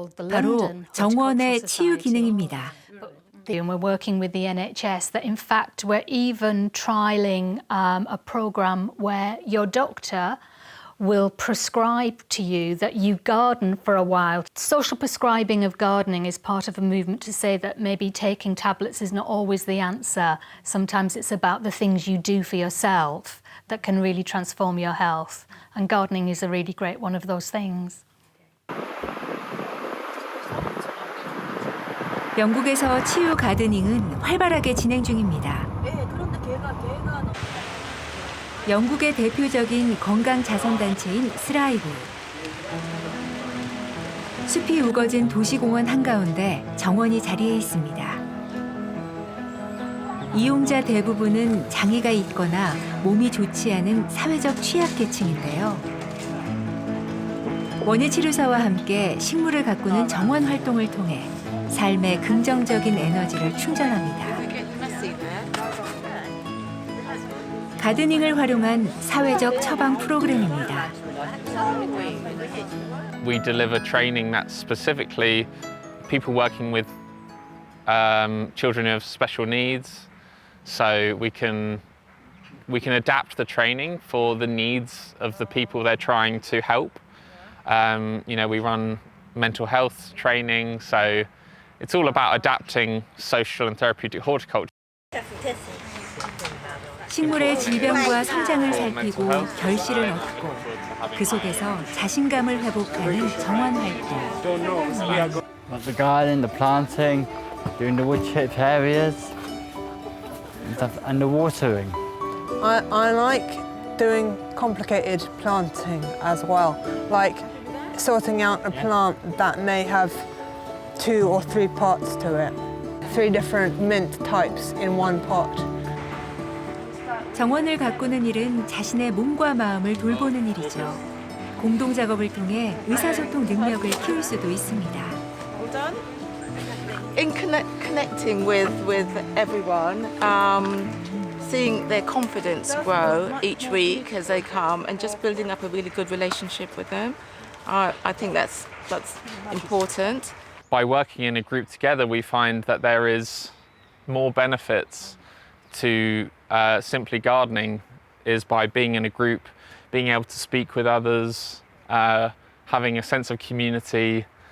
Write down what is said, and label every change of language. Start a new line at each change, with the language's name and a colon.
Korean: 바로 정원의 치유 기능입니다.
English: And we're working with the NHS that in fact we're even trialling a program where your doctor will prescribe to you that you garden for a while. Social prescribing of gardening is part of a movement to say that maybe taking tablets is not always the answer. Sometimes it's about the things you do for yourself that can really transform your health. And gardening is a really great one of those things.
Korean: 영국에서 치유 가드닝은 활발하게 진행 중입니다. 영국의 대표적인 건강 자선단체인 스라이브. 숲이 우거진 도시공원 한가운데 정원이 자리해 있습니다. 이용자 대부분은 장애가 있거나 몸이 좋지 않은 사회적 취약계층인데요. 원예치료사와 함께 식물을 가꾸는 정원 활동을 통해 삶의 긍정적인 에너지를 충전합니다. 가드닝을 활용한 사회적 처방 프로그램입니다.
English: We deliver training that's specifically people working with children who have special needs, so we can adapt the training for the needs of the people they're trying to help. We run mental health training, so it's all about adapting social and therapeutic horticulture.
Korean: 식물의 질병과 성장을 살피고 결실을 얻고 그 속에서 자신감을 회복하는 정원 활동.
English: The garden, the planting, doing the wood chip areas, and the watering. I like doing complicated planting as well, like sorting out a plant that may have 2 or 3 parts to it. 3 different mint types in one pot.
Korean: 정원을 가꾸는 일은 자신의 몸과 마음을 돌보는 일이죠. 공동 작업을 통해 의사소통 능력을 키울 수도 있습니다.
English: In connecting with everyone, seeing their confidence grow each week as they come, and just building up a really good relationship with them, I think that's important. By working in a group together, we find that there is more benefits to simply gardening is by being in a group, being able to speak with others, having a sense of community.